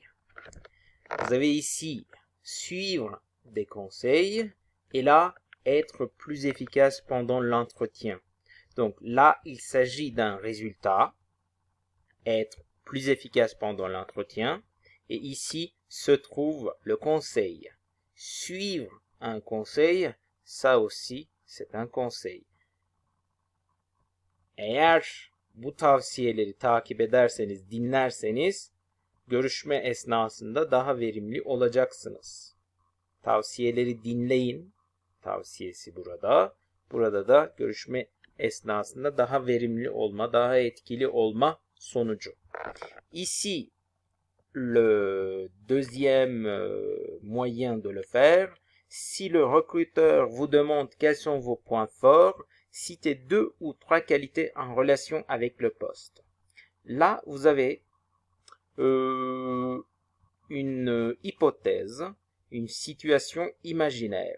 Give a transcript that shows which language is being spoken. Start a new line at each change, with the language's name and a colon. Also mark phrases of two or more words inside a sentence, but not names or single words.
French: Vous avez ici suivre des conseils et là être plus efficace pendant l'entretien. Donc là, il s'agit d'un résultat, être plus efficace pendant l'entretien, et ici se trouve le conseil. Suivre un conseil, ça aussi c'est un conseil.
Turkish: Eğer bu tavsiyeleri takip ederseniz, dinlerseniz görüşme esnasında daha verimli olacaksınız. Tavsiyeleri dinleyin. Tavsiyesi burada. Burada da görüşme esnasında daha verimli olma, daha etkili olma sonucu.
French: Ici, le deuxième moyen de le faire, si le recruteur vous demande quels sont vos points forts, citez 2 ou 3 qualités en relation avec le poste. Là, vous avez une hypothèse, une situation imaginaire.